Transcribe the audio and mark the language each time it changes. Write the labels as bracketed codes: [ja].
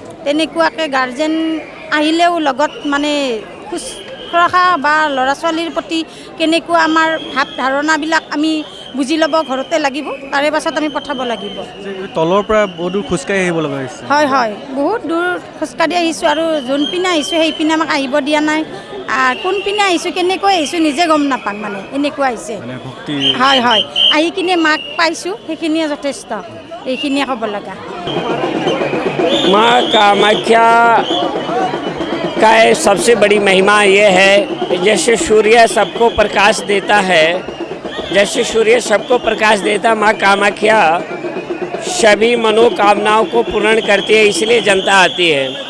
[as] তেনেকুৱাকৈ গাৰ্জেন আহিলেও লগত মানে শুশ্ৰূষা বা ল'ৰা ছোৱালীৰ প্ৰতি কেনেকুৱা আমাৰ ভাৱ ধাৰণাবিলাক আমি বুজি ল'ব ঘৰতে লাগিব, তাৰে পাছত আমি পঠাব লাগিব। তলৰ পৰা বহুত দূৰ খোজকাঢ়ি আহিব লগা হৈছে? হয়, বহুত দূৰ খোজকাঢ়ি আহিছোঁ, আৰু যোনপিনে আহিছোঁ সেইপিনে আমাক আহিব দিয়া নাই। কোনপিনে আহিছোঁ কেনেকৈ আহিছোঁ নিজে গম নাপাওঁ, মানে এনেকুৱা হৈছে। হয়, আহি কিনে মাক পাইছোঁ, সেইখিনিয়ে যথেষ্ট, এইখিনিয়ে ক'ব লগা। [hi] माँ कामाख्या का सबसे बड़ी महिमा ये है, जैसे सूर्य सबको प्रकाश देता है, जैसे सूर्य सबको प्रकाश देता, माँ कामाख्या सभी मनोकामनाओं को पूर्ण करती है, इसलिए जनता आती है।